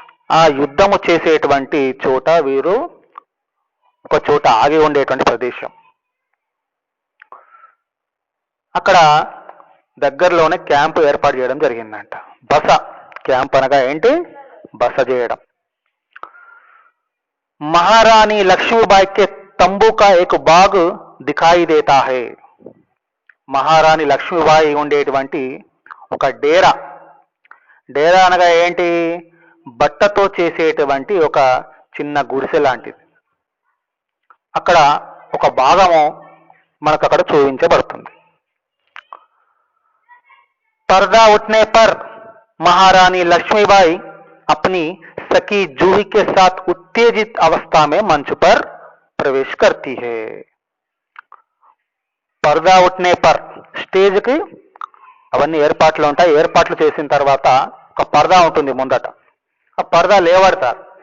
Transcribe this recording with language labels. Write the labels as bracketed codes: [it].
[te] ఆ యుద్ధము చేసేటువంటి చోట వీరు ఒక చోట ఆగి ఉండేటువంటి ప్రదేశం. అక్కడ దగ్గరలోనే క్యాంపు ఏర్పాటు చేయడం జరిగిందంట. బస. క్యాంప్ అనగా ఏంటి? బస చేయడం. [hi] महारानी लक्ष्मीबाई के तंबू का एक बाग दिखाई देता है. [te] మహారాణి లక్ష్మీబాయి ఉండేటువంటి ఒక డేరా అనగా ఏంటి? బట్టతో చేసేటువంటి ఒక చిన్న గుడిసె లాంటిది. అక్కడ ఒక భాగము మనకు అక్కడ చూపించబడుతుంది. [hi] पर्दा उठने पर महारानी लक्ष्मीबाई अपनी सखी जूही के साथ उत्तेजित अवस्था में मंच पर प्रवेश करती है. पर्दा उठने पर [te] స్టేజ్ కి అవన్నీ ఏర్పాట్లు ఉంటాయి. ఏర్పాట్లు చేసిన తర్వాత ఒక పరదా ఉంటుంది ముందట. ఆ పరదా లేవడతారు.